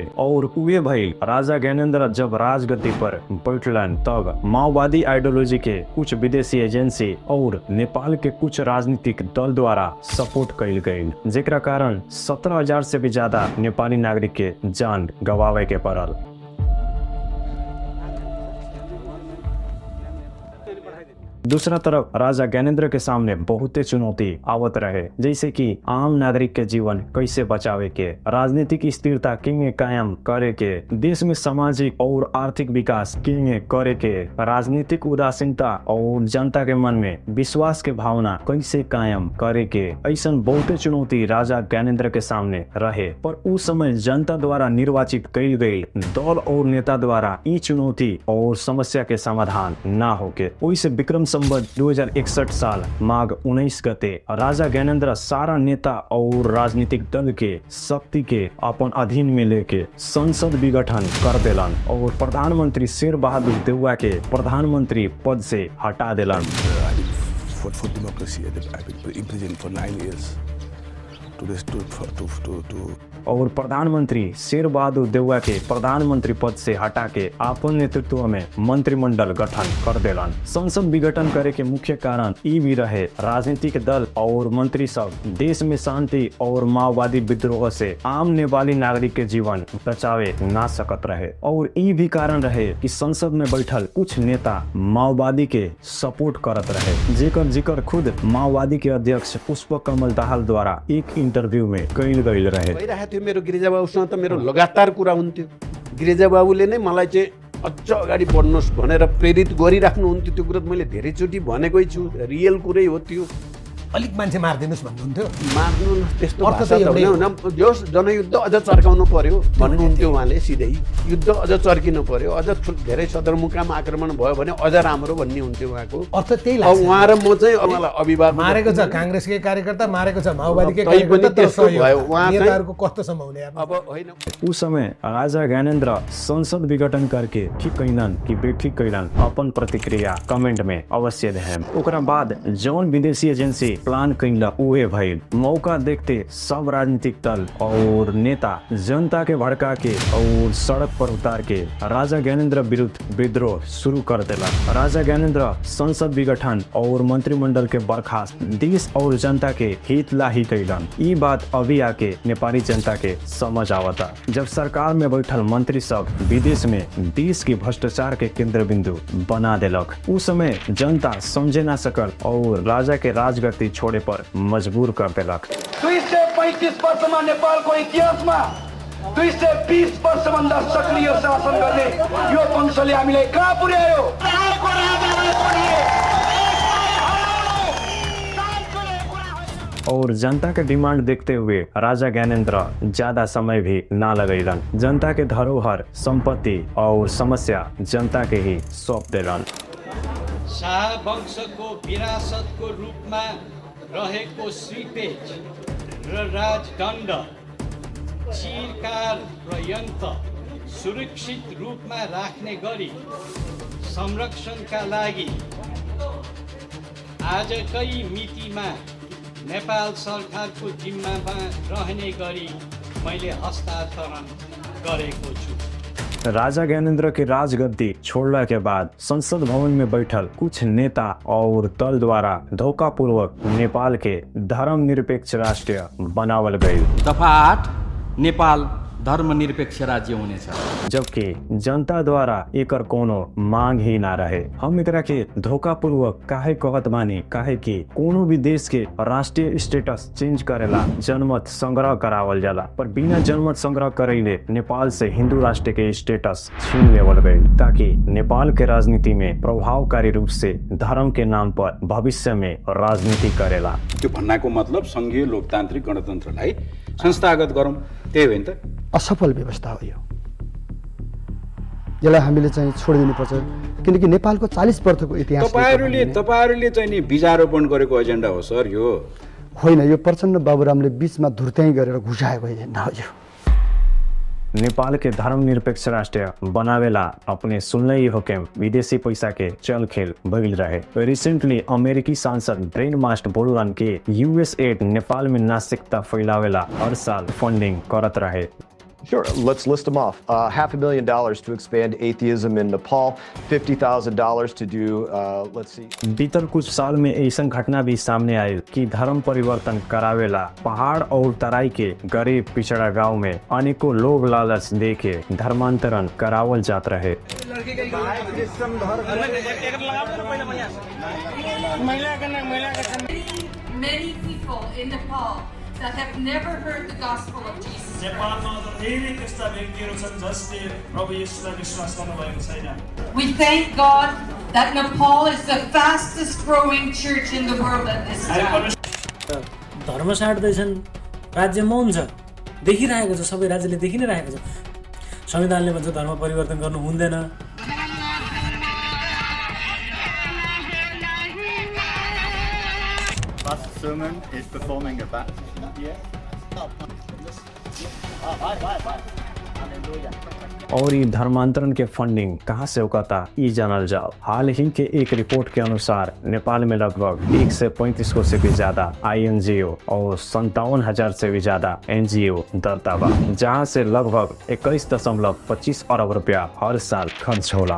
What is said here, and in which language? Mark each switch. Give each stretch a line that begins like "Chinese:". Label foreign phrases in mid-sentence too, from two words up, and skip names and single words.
Bhojpuri: और उहे भइल राजा ज्ञानेन्द्र जब राजगद्दी पर बैठलन तब माओवादी आइडियोलॉजी के कुछ विदेशी एजेंसी और नेपाल के कुछ राजनीतिक दल द्वारा सपोर्ट कइल गइल, जेकरा कारण 17,000 से भी ज्यादा नेपाली नागरिक के जान गवावे के पड़ल। दूसरा तरफ राजा ज्ञानेन्द्र के सामने बहुते चुनौती आवत रहे, जैसे कि आम नागरिक के जीवन कैसे बचावे के, राजनीतिक स्थिरता किंगे कायम करे के, देश में सामाजिक और आर्थिक विकास किंगे करे के, राजनीतिक उदासीनता और जनता के मन में विश्वास के भावना कैसे कायम करे के। ऐसा बहुते चुनौती राजा ज्ञानेन्द्र के सामने रहे, पर उस समय जनता द्वारा निर्वाचित कई गई दल और नेता द्वारा ई चुनौती और समस्या के समाधान न होके ओइसे विक्रम संवत 2061 साल माघ 19 गते राजा ज्ञानेन्द्र सारा नेता और राजनीतिक दल के शक्ति के अपन अधीन में लेके संसद विघटन कर देलन और प्रधानमंत्री शेर बहादुर देउवा के प्रधानमंत्री पद से हटा देलन।
English: For democracy, I've been imprisoned for 9 years.
Bhojpuri: और प्रधानमंत्री शेर बहादुर देउवा के प्रधानमंत्री पद से हटा के अपन नेतृत्व में मंत्रिमंडल गठन कर देलन। संसद विघटन करे के मुख्य कारण ई भी रहे राजनीतिक दल और मंत्री सब देश में शांति और माओवादी विद्रोह से आम नेपाली नागरिक के जीवन बचावे ना सकत रहे, और ई भी कारण रहे कि संसद में बैठल कुछ नेता माओवादी के सपोर्ट करत रहे, जेकर जिक्र खुद माओवादी के अध्यक्ष पुष्प कमल दाहाल द्वारा एक इंटरव्यू में कइल गइल रहे।
Nepali: मेरो गिरिजाबाबुसँग त मेरो लगातार कुरा हुन्थ्यो। गिरिजाबाबुले नै मलाई चाहिँ अझ अगाडि बढ्नुहोस् भनेर प्रेरित गरिराख्नुहुन्थ्यो। त्यो कुरा मैले धेरैचोटि भनेकै छु, रियल कुरै हो त्यो। अलिक मान्छे मार्दिनुस् भन्नुहुन्थ्यो। मार्नु त्यस्तो भाषा त हुन जस जनयुद्ध अझ चर्काउनु पर्यो भन्नुहुन्थ्यो उहाँले सिधै। युद्ध अझ चर्किनु पर्यो, अझ धेरै सदरमुकाम आक्रमण भयो भने अझ राम्रो भन्ने हुन्थ्यो उहाँको अर्थ त्यही लाग्छ। उहाँ र म चाहिँ उहाँलाई अभिभावक मारेको छ, कांग्रेसकै कार्यकर्ता मारेको छ, माओवादीकै कार्यकर्ता, तर नेताहरूको कस्तो सम्भावना अब होइन।
Bhojpuri: उस समय राजा ज्ञानेन्द्र संसद विघटन करके ठीक कैलन कि बेठीक कैलन अपन प्रतिक्रिया कमेंट में अवश्य देहम। ओकरा बाद जौन विदेशी एजेंसी प्लान कैला उहे भइल। मौका देखते सब राजनीतिक दल और नेता जनता के भड़का के और सड़क पर उतार के राजा ज्ञानेन्द्र विरुद्ध विद्रोह शुरू कर देला। राजा ज्ञानेन्द्र संसद विघटन और मंत्रिमंडल के बर्खास्त देश और जनता के हित ला ही कैलन। ई बात अभी आके नेपाली जनता के समझ आवता, जब सरकार में बैठल मंत्री सब विदेश में देश के भ्रष्टाचार के केंद्र बिंदु बना देलक। उस समय जनता समझे ना सकल और राजा के राजगद्दी छोड़े पर मजबूर कर देलक।
Nepali: 235 वर्षमा नेपालको इतिहासमा 220 वर्षभन्दा सक्रिय शासन गर्ने यो वंशले हामीलाई कहाँ पुर्यायो?
Bhojpuri: और जनता के डिमांड देखते हुए राजा ज्ञानेन्द्र ज्यादा समय भी ना लगैलन। जनता के धरोहर, संपत्ति और समस्या जनता के ही सौंप देलन।
Nepali: शाह वंशको विरासतको रूपमा रहेको श्रीतेज र राजदण्ड चिरकाल पर्यन्त सुरक्षित रूपमा राख्ने गरी संरक्षणका लागि आजकै मितिमा नेपाल सरकारको जिम्मामा रहने गरी मैले हस्तान्तरण गरेको छु।
Bhojpuri: राजा ज्ञानेन्द्र के राजगद्दी छोड़ने के बाद संसद भवन में बैठल कुछ नेता और दल द्वारा धोखापूर्वक नेपाल के धर्मनिरपेक्ष राष्ट्र बनावल गई।
Nepali: दफा 8 नेपाल धर्मनिरपेक्ष राज्य हुनेछ,
Bhojpuri: जबकि जनता द्वारा एकर कोनो मांग ही ना रहे। हम एकरा के धोखापूर्वक काहे कहत बानी, काहे कि कोनो भी देश के राष्ट्रीय
English: status change
Bhojpuri: करेला जनमत संग्रह करावल जाला, पर बिना जनमत संग्रह करैले नेपाल से हिंदू राष्ट्र के स्टेटस छीन लेवल गई, ताकि नेपाल के राजनीति में प्रभावकारी रूप से धर्म के नाम पर भविष्य में राजनीति करेला।
Nepali: त्यो भन्नाको मतलब संघीय लोकतान्त्रिक गणतन्त्रलाई संस्थागत गरौँ, त्यही हो नि त। असफल व्यवस्था हो यो, यसलाई हामीले चाहिँ छोडिदिनुपर्छ, किनकि नेपालको 40 वर्षको इतिहास। तपाईहरुले चाहिँ नि बीजारोपण गरेको एजेन्डा हो सर यो? होइन, यो प्रचण्ड बाबुरामले बीचमा धुर्त्याइ गरेर घुसाएको एजेन्डा हो यो।
Bhojpuri: नेपाल के धर्मनिरपेक्ष राष्ट्र बनावेला अपने सुनले ही हुकेम विदेशी पैसा के चल खेल बगिल रहे। रिसेंटली अमेरिकी सांसद ब्रेन मास्ट बोलरन के यूएस एड नेपाल में नास्तिकता फैलावेला हर साल फंडिंग करत रहे।
English: Sure, let's list them off. $500,000 to expand atheism in Nepal, $50,000 to do, let's see.
Bhojpuri: बीतल कुछ साल में ऐसा घटना भी सामने आई कि धर्म परिवर्तन करावेला पहाड़ और तराई के गरीब पिछड़ा गांव में अनेकों लोभ लालच देके धर्मांतरण करावल जात रहे।
English: Many people in Nepal that have never heard the gospel of Jesus. We thank God that Nepal is the fastest growing church in the world at this time.
Nepali: धर्म साट्दैछन्, राज्य मौन छ, देखिरहेको छ, सबै राज्यले देखि नै रहेको छ। संविधानले भन्छ धर्म परिवर्तन गर्नु हुँदैन।
English: Pastor Sermon is performing a baptism here.
Bhojpuri: और ये धर्मांतरण के फंडिंग कहाँ से होता ये जानल जाओ। हाल ही के एक रिपोर्ट के अनुसार नेपाल में लगभग 1 से 35 से भी ज्यादा INGO और 57,000 से भी ज्यादा NGO दर्ता बा, जहाँ से लगभग 21.25 अरब रुपया हर साल खर्च होला।